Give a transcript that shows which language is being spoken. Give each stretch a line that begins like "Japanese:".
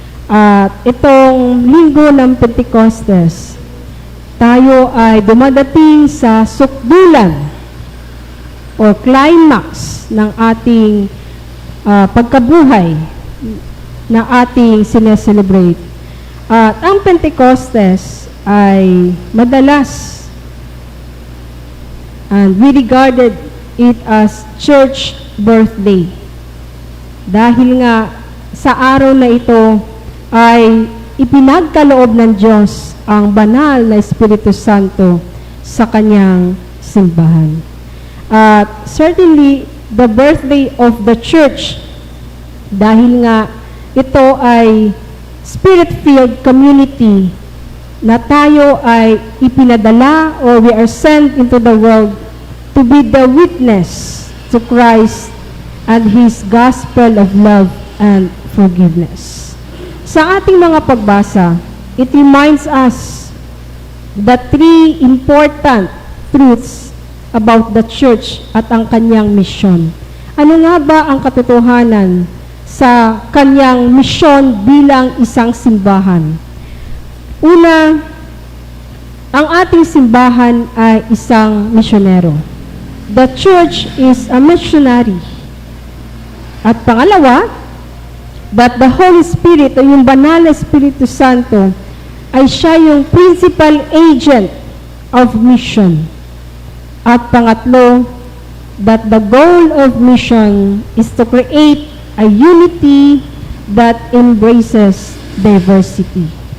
Filipino: At itong linggo ng Pentecostes, tayo ay dumadating sa sukdulan o climax ng ating pagkabuhay na ating sineselebrate. At ang Pentecostes ay madalas
English: and we regarded it as church birthday.
Filipino: Dahil nga sa araw na ito ay ipinagkaloob ng Diyos ang banal na Espiritu Santo sa kanyang simbahan.
English: At certainly, the birthday of the church,
Filipino: dahil nga ito ay
English: spirit-filled community
Filipino: na tayo ay ipinadala
English: or we are sent into the world to be the witness to Christ and His gospel of love and forgiveness.
Filipino: Sa ating mga pagbasa,
English: it reminds us the three important truths about the church
Filipino: at ang kanyang misyon. Ano nga ba ang katotohanan sa kanyang misyon bilang isang simbahan? Una, ang ating simbahan ay isang misyonero.
English: The church is a missionary.
Filipino: At pangalawa,
English: but the Holy Spirit
Filipino: o yung banal na Espiritu Santo ay siya yung
English: principal agent of mission.
Filipino: At pangatlo,
English: that the goal of mission is to create a unity that embraces diversity.